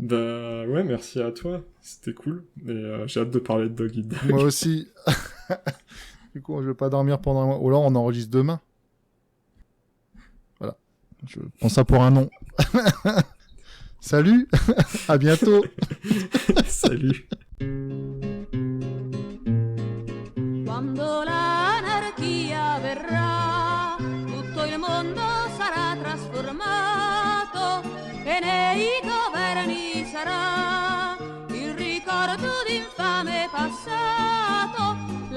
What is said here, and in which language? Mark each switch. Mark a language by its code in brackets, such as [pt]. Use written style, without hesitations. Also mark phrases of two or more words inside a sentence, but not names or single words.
[fr] Bah ouais, merci à toi. C'était cool. Et j'ai hâte de parler de Dog Eat Dog. Moi aussi. Du coup, je vais pas dormir pendant un mois. Ou là, on enregistre demain. Voilà. Je prends ça pour un nom. Salut. À bientôt. Salut. [it] Quando l'anarchia verrà, tutto il mondo sarà trasformato e nei governi sarà il ricordo d'infame passato.